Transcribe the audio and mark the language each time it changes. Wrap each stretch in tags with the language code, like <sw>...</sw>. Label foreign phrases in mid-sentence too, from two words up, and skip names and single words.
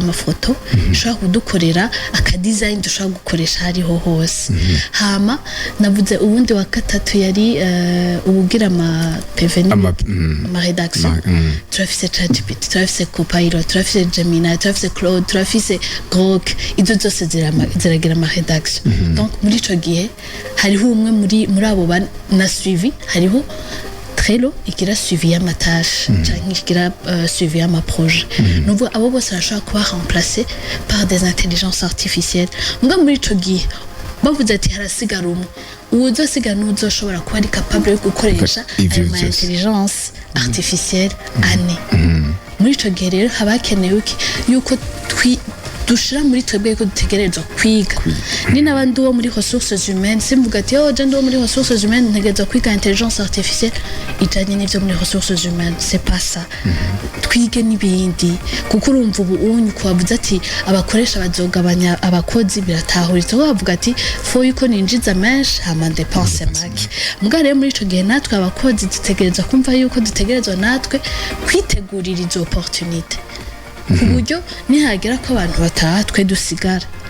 <rn>amafoto ishobora kudukorera akadesign dushobora gukoresha hariho hose hama navuze ubundi wa gatatu yari ubugira ama PV ama redaction turafise ChatGPT turafise Copilot turafise Gemini turafise Claude turafise Grok izo zose ziragira ama redaction donc muri ico gihe hariho umwe muri abo na suivi hariho Trello igira suivi y'ama tâche canke igira suivi y'ama projet nuvuga abo bose bashobora kuba</rn> <fr>remplacer par des intelligences artificielles</fr> <rn>mbwa muri ico gihe bavuze ati harasigara umwe uzosigara n'uzoshobora kuba ari capable yo gukoresha ama</rn> <fr>intelligence artificielle</fr> <rn>ane muri ico gihe rero habakenewe yuko dushira muri twebwe ko dutegerezwa kwiga ni nabandi wo muri</rn> <fr>ressources humaines</fr> <rn>simvuga ati je ndo muri</rn> <fr>ressources humaines</fr> <rn>ntegerezwa kwiga intelligence artificielle ijanye n'ivyo muri</rn> <fr>ressources humaines c'est pas ça</fr> <rn>twige n'ibindi kuko urumva ubu unyu kwavuze ati abakoresha bazogabanya abakozi biratahuritse bavuga ati fo yuko ninjiza menshi hama dépense make mugabo rero muri ico gihe natwe abakozi dutegerezwa kumva yuko dutegerezwa natwe kwitegurira izo opportunité ku buryo nihagera ko abantu bataha twe dusigara</rn>